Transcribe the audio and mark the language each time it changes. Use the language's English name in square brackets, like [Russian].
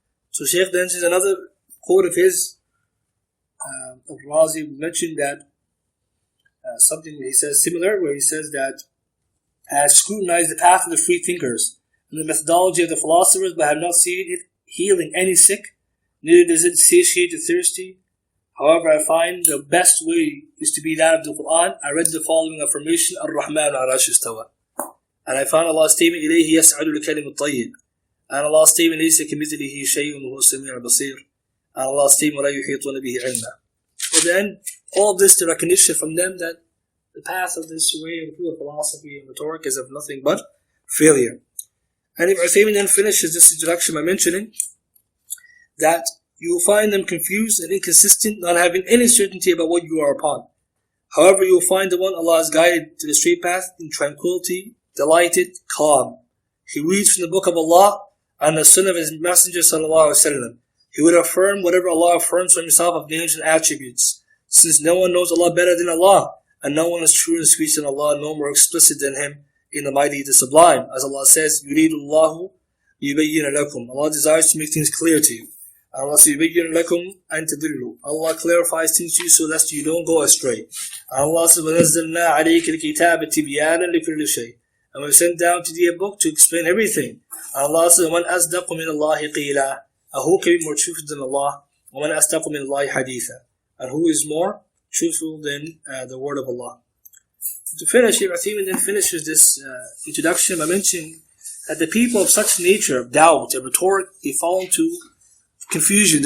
[English] So Shaykh then says another quote of his, of Razi, mentioned that something that he says similar, where he says that has scrutinized the path of the free thinkers and the methodology of the philosophers, but have not seen it healing any sick, neither does it satiate the thirsty. However, I find the best way is to be that of the Quran. I read the following affirmation, Ar-Rahman al-Arsh istawa. And I found Allah's statement, [Arabic] إِلَيْهِ يَسْعَدُ الْكَلِمُ الطَّيِّبُ. [English] And Allah's statement, [Arabic] لَيْسَ كَمِثْلِهِ شَيْءٌ وَهُوَ السَّمِيعُ الْبَصِيرُ. [English] And Allah's statement, [Arabic] وَلَا يُحِيطُونَ بِهِ عِلْمًا. [English] But then, all of this, the recognition from them that the path of this way of philosophy and rhetoric is of nothing but failure. And Ibn Uthaymeen then finishes this introduction by mentioning that you will find them confused and inconsistent, not having any certainty about what you are upon. However, you will find the one Allah has guided to the straight path in tranquility, delighted, calm. He reads from the book of Allah and the sunnah of His Messenger sallallahu alaihi wasallam. He would affirm whatever Allah affirms from Himself of names and attributes, since no one knows Allah better than Allah, and no one is true in speech than Allah, no more explicit than Him in the mighty, the sublime. As Allah says, [Arabic] يُرِيدُ اللَّهُ يُبَيِّنَ لَكُمْ. [English] Allah desires to make things clear to you. Allah says, [Arabic] يُبَيِّنَ لَكُمْ أَن تَضِلُّوا. [English] Allah clarifies things to you so that you don't go astray. Allah says, [Arabic] وَنَزَّلْنَا عَلَيْكَ الْكِتَابَ تِبْيَانًا لِكُلِّ شَيْءٍ. [English] And we sent down to thee a book to explain everything. And Allah says, [Arabic] وَمَنْ أَصْدَقُ مِنَ اللَّهِ قِيلًا. [English] And who can be more truthful than Allah? [Arabic] وَمَنْ أَصْدَقُ مِنَ اللَّهِ حَدِيثًا. [English] And who is more truthful than the word of Allah? To finish, Ibn Uthaymeen then finishes this introduction by mentioning that the people of such nature of doubt and rhetoric, they fall into confusion.